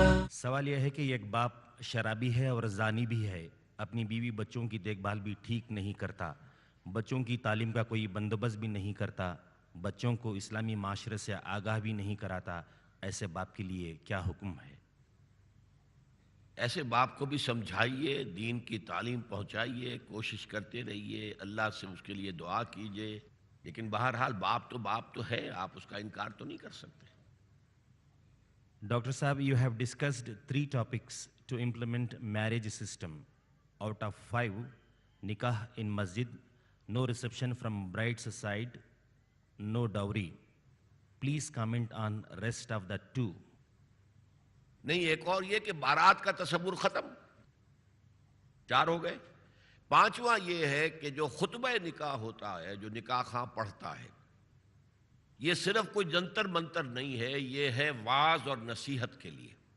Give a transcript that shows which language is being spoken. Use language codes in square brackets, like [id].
[ur] سوال یہ ہے کہ ایک باپ شرابی ہے اور زانی بھی ہے، اپنی بیوی بچوں کی دیکھ بھال بھی ٹھیک نہیں کرتا، بچوں کی تعلیم کا کوئی بندوبست بھی نہیں کرتا، بچوں کو اسلامی معاشرے سے آگاہ بھی نہیں کراتا، ایسے باپ کے لیے کیا حکم ہے؟ ایسے باپ کو بھی سمجھائیے، دین کی تعلیم پہنچائیے، کوشش کرتے رہیے، اللہ سے اس کے لیے دعا کیجیے، لیکن بہرحال باپ تو ہے، آپ اس کا انکار تو نہیں کر سکتے۔ [en] Dr. Saab, you have discussed 3 topics to implement marriage system. Out of 5, nikah in masjid, no reception from bride's side, no dowry. Please comment on rest of the 2. [ur] نہیں، ایک اور یہ کہ بارات کا تصور ختم، 4 ہو گئے۔ 5واں یہ ہے کہ جو خطبہ نکاح ہوتا ہے، جو نکاح خواں پڑھتا ہے، یہ صرف کوئی جنتر منتر نہیں ہے، یہ ہے واعظ اور نصیحت کے لیے۔